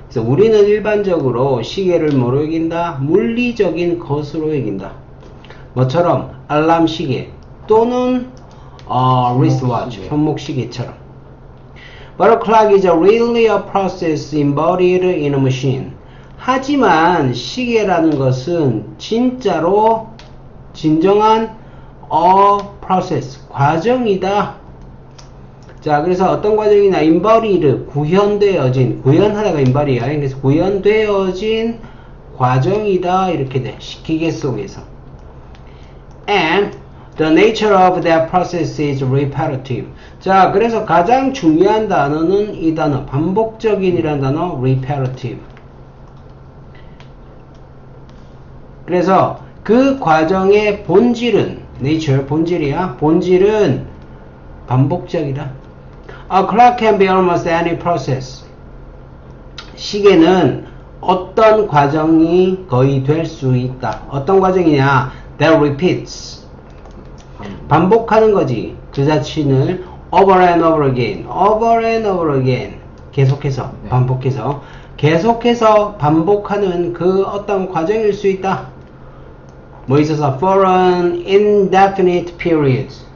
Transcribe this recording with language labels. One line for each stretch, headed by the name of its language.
Korean: 그래서 우리는 일반적으로 시계를 뭐로 여긴다? 물리적인 것으로 여긴다. 뭐처럼? 알람 시계 또는 wristwatch, 손목시계처럼.
English: But a clock is really a process embodied in a machine.
Korean: 하지만 시계라는 것은 진짜로 진정한 process, 과정이다. 자, 그래서 어떤 과정이나 embodied, 구현되어진, 구현하다가 embodied야. 그래서 구현되어진 과정이다. 이렇게 돼. 기계 속에서.
English: And the nature of that process is repetitive.
Korean: 자, 그래서 가장 중요한 단어는 이 단어, 반복적인이라는 단어, repetitive. 그래서 그 과정의 본질은, nature, 본질이야. 본질은 반복적이다.
English: A clock can be almost any process.
Korean: 시계는 어떤 과정이 거의 될 수 있다. 어떤 과정이냐?
English: That repeats.
Korean: 반복하는 거지. 그 자신을
English: over and over again, over and over again.
Korean: 계속해서, 네. 반복해서. 계속해서 반복하는 그 어떤 과정일 수 있다. 뭐 있어서
English: for an indefinite period.